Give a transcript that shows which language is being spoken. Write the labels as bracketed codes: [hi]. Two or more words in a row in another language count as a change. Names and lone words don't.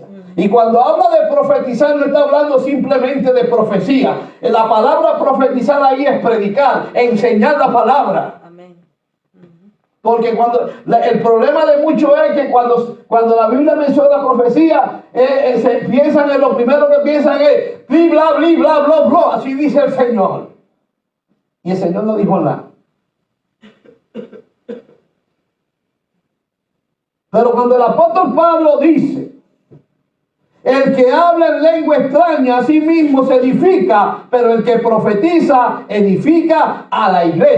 [es] Y cuando habla de profetizar, no está hablando simplemente de profecía. La palabra profetizar ahí es predicar, enseñar la palabra. Amén. Porque el problema de muchos es que cuando la Biblia menciona profecía, se piensan en lo primero que piensan es bli, bla, bli, bla, bla, bla. Así dice el Señor. Y el Señor no dijo nada. Pero cuando el apóstol Pablo dice, el que habla en lengua extraña a sí mismo se edifica, pero el que profetiza edifica a la iglesia.